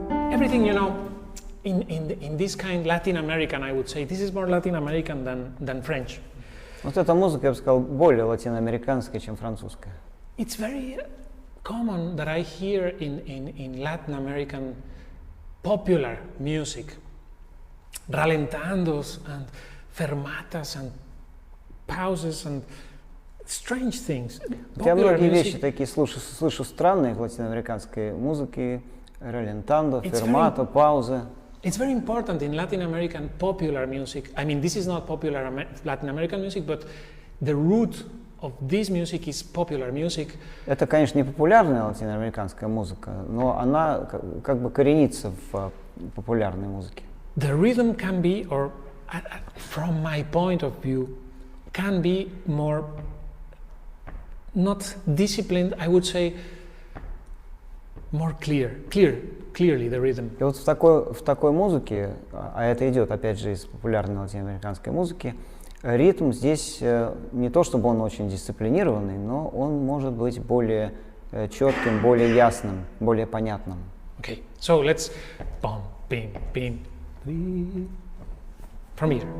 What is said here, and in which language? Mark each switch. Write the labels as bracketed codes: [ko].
[en] Everything, you know, in this kind Latin American, I would say, this is more Latin American than French. [ru] Вот эта музыка, я бы сказал, более латиноамериканская, чем французская. [en] It's very common that I hear in Latin American popular music, ralentandos and fermatas and pauses and strange things. [ru] Я многие вещи такие слышу странные в латиноамериканской музыке, ралентандо, фермато, паузы. [en] It's very important in Latin American popular music. I mean, this is not popular Latin American music, but the root of this music is popular music. [ru] Это, конечно, не популярная латиноамериканская музыка, но она как бы коренится в популярной музыке. [en] The rhythm can be, or from my point of view, can be more not disciplined, I would say more clearly the rhythm. [ru] И вот в такой музыке, а это идет опять же из популярной латиноамериканской музыки, ритм здесь не то чтобы он очень дисциплинированный, но он может быть более четким, более ясным, более понятным. [en] Okay, so let's bum, bim, bim, from here.